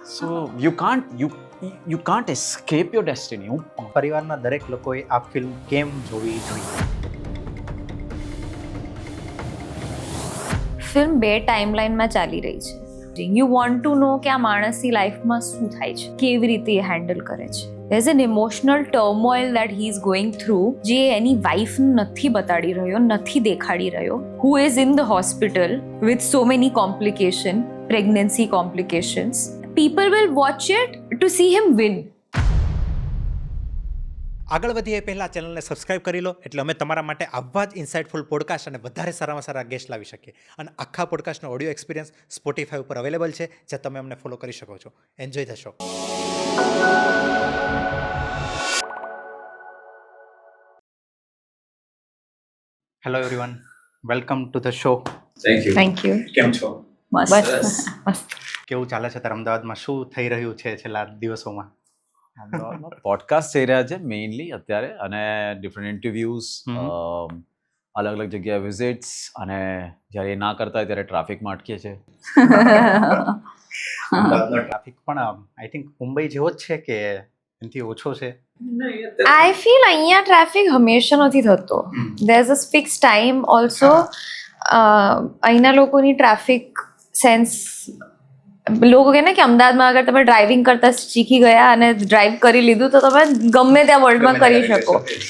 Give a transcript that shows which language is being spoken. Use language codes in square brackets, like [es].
[en] So you can't escape your destiny. [gu] પરિવારના દરેક લોકોએ આ ફિલ્મ કેમ જોવી જોઈએ? ફિલ્મ 2 ટાઈમલાઈનમાં ચાલી રહી છે. [en] you want to know [gu] કે આ માણસની લાઈફમાં શું થાય છે, કેવી રીતે એ હેન્ડલ કરે છે. [en] There's an emotional turmoil that he is going through, [gu] જે એની વાઈફને નથી બતાડી રહ્યો, નથી દેખાડી રહ્યો, [en] who is in the hospital with so many complications, pregnancy complications. People will watch it to see him win. [gu] આગળ વધીએ પહેલાં ચેનલને સબસ્ક્રાઇબ કરી લો, એટલે અમે તમારા માટે આવા જ ઇન્સાઇટફુલ પોડકાસ્ટ અને વધારે સારામાં સારા ગેસ્ટ લાવી શકીએ. અને આખા પોડકાસ્ટનો ઓડિયો એક્સપિરિયન્સ સ્પોટીફાઈ ઉપર અવેલેબલ છે, જ્યાં તમે અમને ફોલો કરી શકો છો. [en] Enjoy the show. Hello everyone, welcome to the show. Thank you. [gu] કેમ છો? મસ્ત. કેવું ચાલે છે તારા અમદાવાદમાં? શું થઈ રહ્યું છે છેલ્લા દિવસોમાં? પોડકાસ્ટ થઈ રહ્યા છે મેઇનલી અત્યારે, અને ડિફરન્ટ ઇન્ટરવ્યૂઝ, અલગ અલગ જગ્યાએ વિઝિટ્સ, અને જ્યારે એ ના કરતા હોય ત્યારે ટ્રાફિકમાં અટકીએ છીએ. ટ્રાફિક પણ [en] I think [gu] મુંબઈ જેવો જ છે કે એનાથી ઓછો છે? [en] I feel [gu] અહીંયા ટ્રાફિક હંમેશા નથી થતો. [en] There's a fixed time also. [gu] અહીંના લોકોની ટ્રાફિક સેન્સ, લોકો કહે ને કે અમદાવાદમાં અગર તમે ડ્રાઇવિંગ કરતા શીખી ગયા અને ડ્રાઈવ કરી લીધું તો તમે ગમે ત્યાં વર્લ્ડમાં કરી શકો.